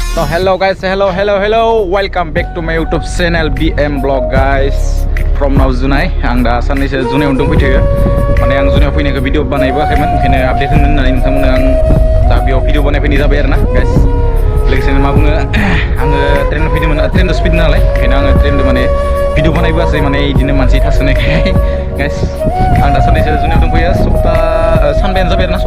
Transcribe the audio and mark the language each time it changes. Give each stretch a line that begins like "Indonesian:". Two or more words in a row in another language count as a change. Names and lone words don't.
English: Hello guys, hello. Welcome back to my YouTube channel BM Vlog guys. From now Junai,
Bodo: आं दा साननैसो जुनायाव दंफैथ'यो माने आं जुनायाव फैनायखौ भिडिअ बानायबोआखैमोन ओंखायनो आपडेट होनो होननानै नोंथांमोननो आं दा बेयाव भिडिअ बानायफैनाय जाबाय आरो ना गाइस लोगोसेनो मा बुङो आङो ट्रेनजों फैदोंमोन ट्रेनजों स्पिड नालाय ओंखायनो आङो ट्रेनजों माने भिडिअ बानायबोआसै माने इदिनो मानसि थासोनायखाय गाइस आं दा साननैसो जुनायाव दंफैयो सानबायानो जाबाय आरो ना